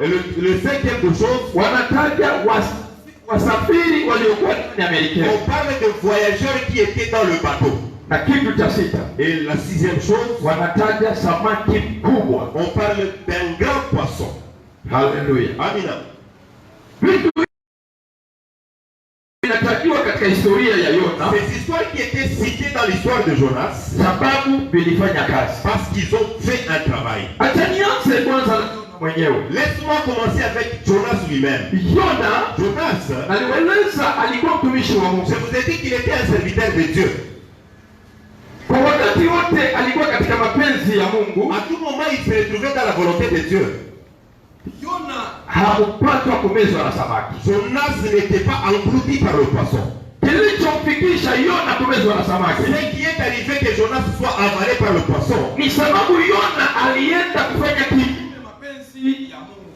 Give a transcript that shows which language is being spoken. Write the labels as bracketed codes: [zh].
[fr] Et le cinquième des choses, [sw] wanataja wasafiri waliokuwa ndani ya Merikebu. [fr] on parle de voyageurs qui étaient dans le bateau. [sw] Na kitu cha sita [fr] Et la sixième chose, [sw] wanataja samaki mkubwa. [fr] on parle d'un grand poisson. Haleluya. Amina. [sw] Vitu vinatakiwa katika historia ya Yona [fr] Ces histoires qui étaient citées dans l'histoire de Jonas, [sw] sababu vilifanya kazi. [fr] parce qu'ils ont fait un travail. [sw] Acha nianze kwanza na Yona mwenyewe. [fr] Laisse-moi commencer avec Jonas lui-même. [sw] Yona [fr] Jonas, [sw] aliweleza alikuwa mtumishi wa Mungu. [fr] je vous ai dit qu'il était un serviteur de Dieu. [sw] Kwa wakati wote alikuwa katika mapenzi ya Mungu. [fr] À tout moment, il se retrouvait dans la volonté de Dieu. [sw] Yona hakupatwa kumezwa na samaki. [fr] Jonas n'était pas englouti par le poisson. [sw] Kilichomfikisha Yona kumezwa na samaki [fr] Ce qui est arrivé que Jonas soit avalé par le poisson, [sw] ni sababu Yona alienda kufanya kinyume mapenzi ya Mungu.